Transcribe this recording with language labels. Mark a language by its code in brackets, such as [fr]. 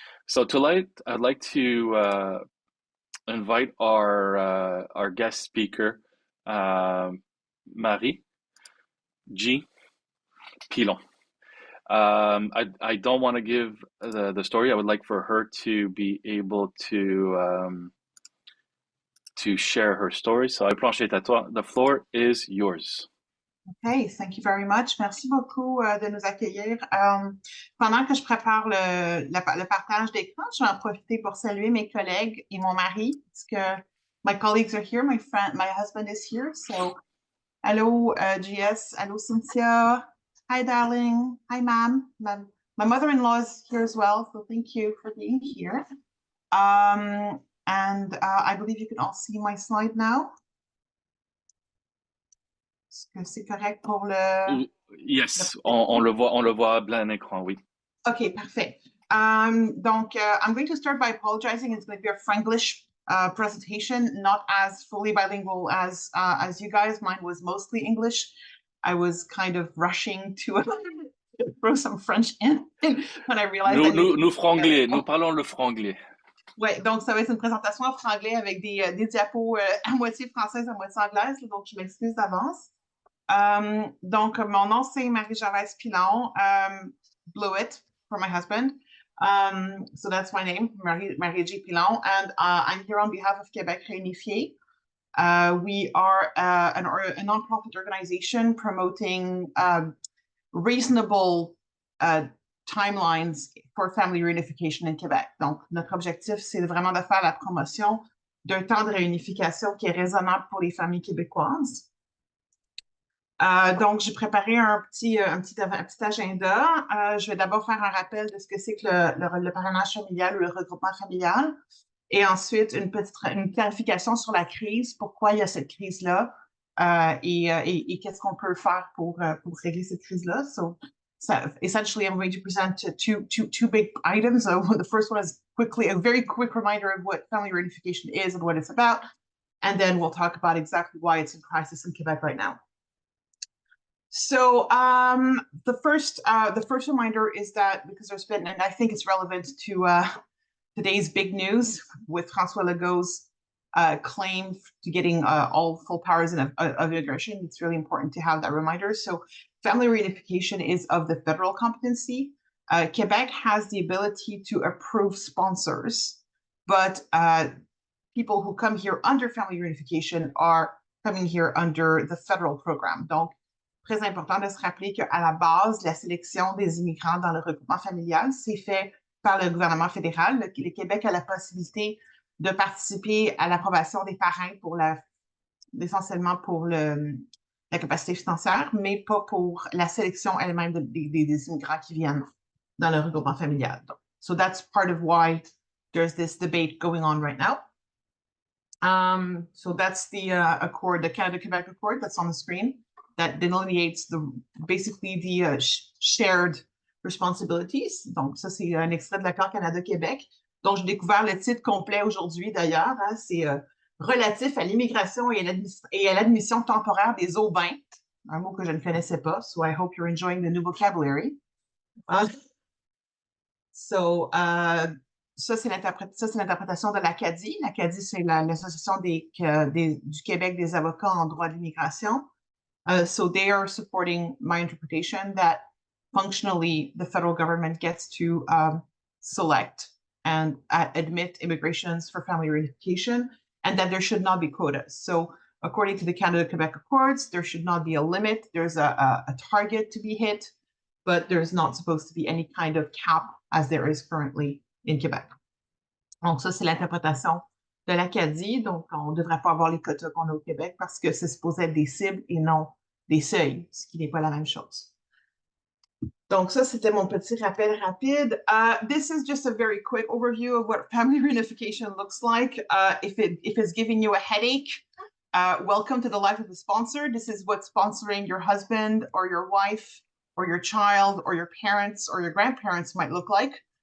[en] So tonight, I'd like to invite our guest speaker, Marie G. Pilon. I don't want to give the story. I would like for her to be able to share her story. So, [fr] planche est à toi. [en] The floor is yours. Hey, thank you very much. [fr] Merci beaucoup de nous accueillir. Pendant que je prépare le partage d'écran, je vais en profiter pour saluer mes collègues et mon mari, parce que [en] my colleagues are here, my husband is here. So, hello, GS, hello, Cynthia. Hi, darling. Hi, ma'am. My mother-in-law is here as well, so thank you for being here. And I believe you can all see my slide now. [fr] Est-ce que c'est correct pour Yes, on le voit à plein écran, oui. Okay, parfait. [en] Donc, I'm going to start by apologizing. It's going to be a Franglish presentation, not as fully bilingual as you guys. Mine was mostly English. I was kind of rushing to throw some French in when I realized [fr] Nous franglais, nous parlons le franglais. Ouais, donc ça va être une présentation en franglais avec des diapos à moitié françaises, à moitié anglaises. Donc, je m'excuse d'avance. Donc, mon nom, c'est Marie-Gervaise Pilon. [en] Blew it for my husband. So that's my name, Marie G. Pilon. And I'm here on behalf of Québec Réunifié. We are a nonprofit organization promoting reasonable timelines for family reunification in Québec. [fr] Donc, notre objectif, c'est vraiment de faire la promotion d'un temps de réunification qui est raisonnable pour les familles québécoises. Donc, j'ai préparé un petit agenda. Je vais d'abord faire un rappel de ce que c'est que le parrainage familial ou le regroupement familial. Et ensuite, une clarification sur la crise, pourquoi il y a cette crise-là et qu'est-ce qu'on peut faire pour régler cette crise-là. [en] So essentially, I'm going to present two big items. The first one is a very quick reminder of what family reunification is and what it's about. And then we'll talk about exactly why it's in crisis in Quebec right now. So the first reminder is that because there's been, and I think it's relevant to today's big news with François Legault's claim to getting all full powers of immigration, it's really important to have that reminder. So family reunification is of the federal competency. Quebec has the ability to approve sponsors, but people who come here under family reunification are coming here under the federal program. [fr] Donc, très important de se rappeler qu'à la base, la sélection des immigrants dans le regroupement familial, c'est fait par le gouvernement fédéral. Le Québec a la possibilité de participer à l'approbation des parrains essentiellement pour la capacité financière, mais pas pour la sélection elle-même des immigrants qui viennent dans le regroupement familial. [en] So that's part of why there's this debate going on right now. So that's the accord, the Canada-Quebec Accord that's on the screen. That delineates basically the shared responsibilities. [fr] Donc, ça, c'est un extrait de l'accord Canada-Québec, dont j'ai découvert le titre complet aujourd'hui, d'ailleurs. Hein, c'est relatif à l'immigration et à l'admission temporaire des aubains, un mot que je ne connaissais pas. [en] So I hope you're enjoying the new vocabulary. [fr] Ça, c'est l'interprétation de l'Acadie. L'Acadie, c'est l'Association du Québec des avocats en droit de l'immigration. [en] So they are supporting my interpretation that functionally the federal government gets to select and admit immigrations for family reunification, and that there should not be quotas. So according to the Canada-Quebec Accords, there should not be a limit. There's a target to be hit, but there's not supposed to be any kind of cap as there is currently in Quebec. [fr] Donc ça, c'est l'interprétation de l'Acadie. Donc, on ne devrait pas avoir les quotas qu'on a au Québec parce que c'est supposé être des cibles et non des seuils, ce qui n'est pas la même chose. Donc, ça, c'était mon petit rappel rapide. [en] This is just a very quick overview of what family reunification looks like. If it's giving you a headache, welcome to the life of the sponsor. This is what sponsoring your husband or your wife or your child or your parents or your grandparents might look like.